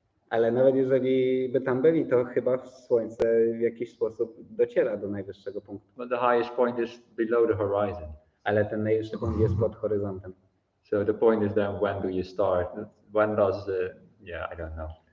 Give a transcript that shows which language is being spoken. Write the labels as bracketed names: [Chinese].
[Polish] Ale nawet jeżeli by tam byli, to chyba słońce w jakiś sposób dociera do najwyższego punktu. [English] But the highest point is below the horizon. [Polish] Ale ten najwyższy punkt jest pod horyzontem. [English] So the point is then when do you start? When does yeah, I don't know.